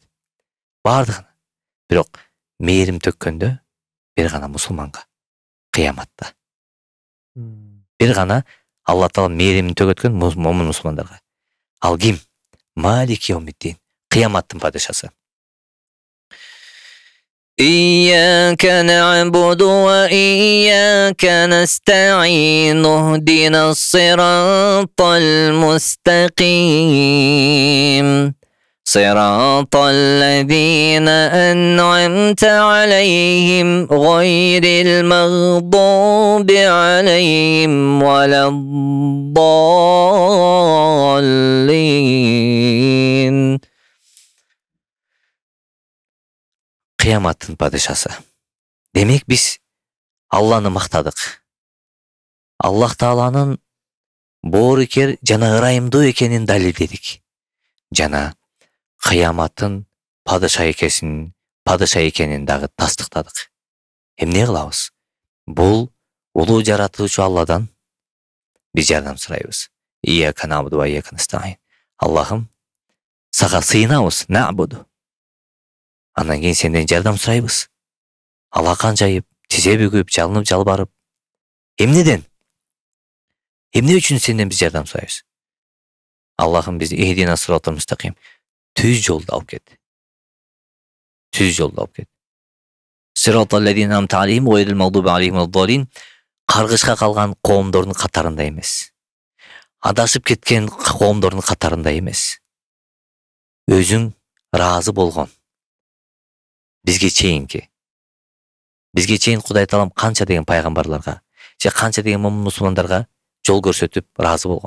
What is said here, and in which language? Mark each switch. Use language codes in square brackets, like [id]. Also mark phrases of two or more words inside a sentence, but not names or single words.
[ky] Бардыгына. Бирок мээрим төккөндө бир гана мусулманга, кыяматта. Бир гана Алла Таала мээримин төгөткөн момун мусулмандарга. Ал ким? [ar] مالك يوم الدين. [ky] Кыяматтын падышасы. [ar] إياك نعبد وإياك نستعين. اهدنا الصراط المستقيم. صراط الذين أنعمت عليهم غير المغضوب عليهم ولا الضالين. [ky] Кыяматтын падышасы. Демек биз Алланы мактадык. Аллах Тааланын боорукер жана ырайымдуу экенин далилдедик. Жана кыяматтын падыша экенин дагы тастыктадык. Эмне кылабыз? Бул улуу жаратуучу Алладан биз жардам сурайбыз. [ar] إياك نعبد وإياك نستعين. [ky] Аллахым, сага сыйынабыз, набуду. Андан кийин сенден жардам сурайбыз. Алакан жайып, тизе бүгүп, жалынып, жалбарып. Эмнеден? Эмне үчүн сенден биз жардам сурайбыз? Аллахым бизди [ar] اهدنا الصراط المستقيم, [ky] түз жолду алып кет. Түз жолду алып кет. [ar] صراط الذين أنعمت عليهم غير المغضوب عليهم ولا الضالين. [ky] Каргышка калган коомдордун катарында эмес. Адашып кеткен коомдордун катарында эмес. Өзүң ыраазы болгон. Бизге чейин Кудай Таалам канча деген пайгамбарларга, же канча деген мусулмандарга жол көрсөтүп ыраазы болгон.